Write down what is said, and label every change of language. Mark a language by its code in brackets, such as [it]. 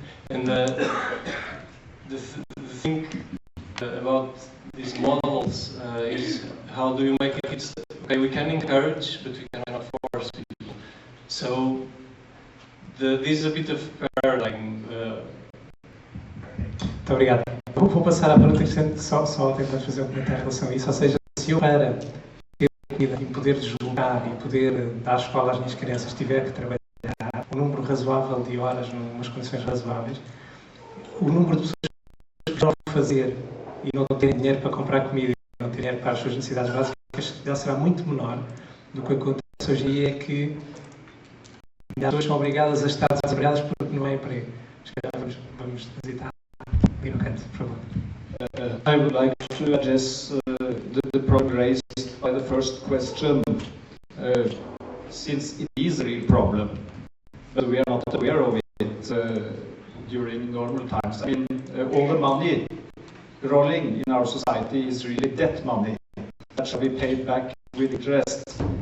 [en] And the thing about these models is how do you make it, okay, we can encourage, but we cannot force people. So this is a bit of paradigm. [pt] Muito obrigado. Vou passar à pergunta que só tentar fazer um comentário em relação a isso. Ou seja, se eu para ter vida e poder deslocar e poder dar escola às minhas crianças tiver que trabalhar um número razoável de horas, numas condições razoáveis, o número de pessoas que vão fazer e não terem dinheiro para comprar comida e não terem dinheiro para as suas necessidades básicas, ele será muito menor do que acontece hoje em dia, é que as pessoas são obrigadas a estar desempregadas porque não há emprego. Se calhar vamos visitar ali no canto, por favor. [en] I would like to address the problem raised by the first question, since it is a real problem, but we are not aware of it during normal times. I mean, all the money rolling in our society is really debt money that shall be paid back with interest.